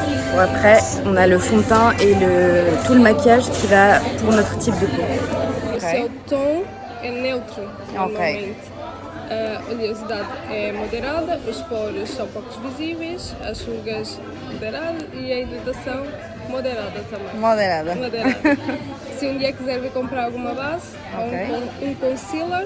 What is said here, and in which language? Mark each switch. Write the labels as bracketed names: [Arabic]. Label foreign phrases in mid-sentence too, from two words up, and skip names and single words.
[French] Bon, après, on a le fond de teint et tout le maquillage qui va pour notre type de peau. [Portuguese] O seu tom é neutro, normalmente. A oleosidade é moderada, os poros são poucos visíveis, as rugas moderadas e a hidratação moderada também. Moderada. Moderada. Se um dia quiser vir comprar alguma base ou um concealer,